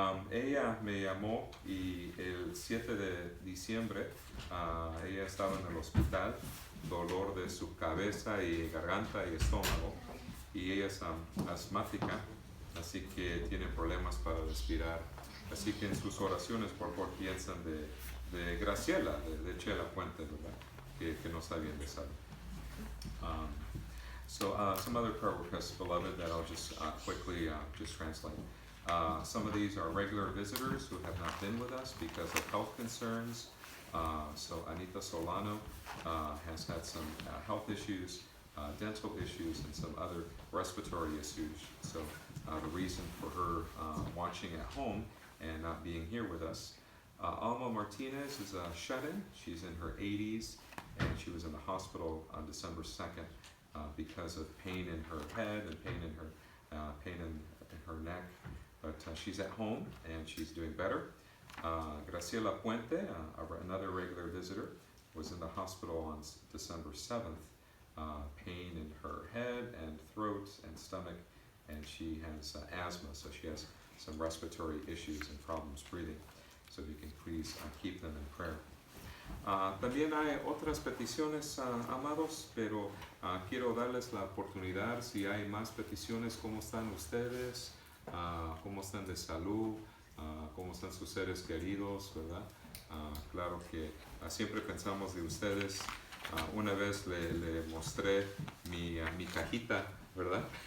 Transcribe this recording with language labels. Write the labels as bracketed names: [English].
[Spanish] Ella me llamó y el 7 de diciembre ella estaba en el hospital, dolor de su cabeza y garganta y estómago, y ella es asmática, así que tiene problemas para respirar. Así que en sus oraciones por favor piensan de Graciela, de Chela Puente, ¿verdad? Que no está bien de salud. [English] Some other prayer requests, beloved, that I'll just quickly just translate. Some of these are regular visitors who have not been with us because of health concerns. So Anita Solano has had some health issues, dental issues, and some other respiratory issues. So the reason for her watching at home and not being here with us. Alma Martinez is a shut-in. She's in her 80s, and she was in the hospital on December 2nd because of pain in her head and pain in her neck. But she's at home and she's doing better. Graciela Puente, another regular visitor, was in the hospital on December 7th. Pain in her head and throat and stomach, and she has asthma, so she has some respiratory issues and problems breathing. So if you can please keep them in prayer. [Spanish] También hay otras peticiones, amados, pero quiero darles la oportunidad, si hay más peticiones, cómo están ustedes, cómo están de salud, cómo están sus seres queridos, ¿verdad? Claro que siempre pensamos de ustedes. Una vez le mostré mi cajita, ¿verdad?